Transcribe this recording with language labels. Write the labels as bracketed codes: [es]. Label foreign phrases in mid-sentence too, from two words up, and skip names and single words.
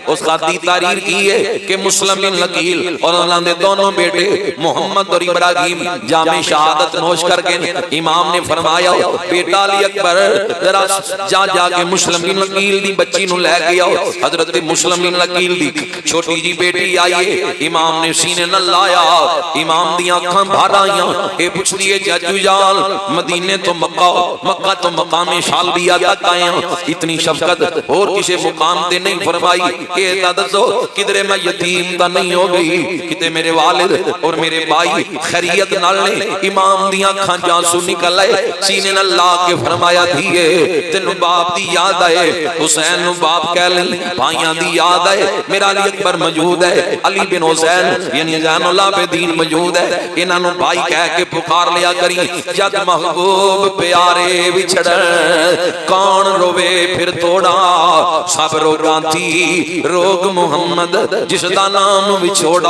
[pa] اس خط دی تحریر کی ہے کہ مسلم بن نقیل اور انہاں دے دونوں بیٹے محمد اور ابراہیم جامع شہادت نوش کر کے امام نے فرمایا بیٹا علی اکبر ذرا جا کے مسلم بن نقیل دی بچی نو لے گیا۔ حضرت مسلم بن نقیل دی چھوٹی جی بیٹی آئی، امام نے سینے نہ لایا، امام دی آنکھاں بھر آئیاں، اے پوچھ دیے چاچو جان مدینے تو مکہ، مکہ تو مقام شالبیہ تک آئے، اتنی شفقت اور کسی مقام تے نہیں فرمائی۔ اے دادسو کدرے میں یتیم تا نہیں ہو گئی، کتے میرے والد اور میرے بھائی خیریت نال نے امام دیاں کھان جانسو نکل آئے، سینے نہ لا کے فرمایا دیئے تینو باپ دی یاد آئے، حسین نو باپ کہہ لیں، بھائیاں دی یاد آئے، میرا علی اکبر موجود ہے، علی بن حسین یعنی زین العابدین موجود ہے، انہاں نو بھائی کہہ کے پکار لیا کری، جد محبوب پیارے بچھڑ کون روے پھر توڑا، سب روگاں تھی روگ محمد جس دا نام بچھوڑا۔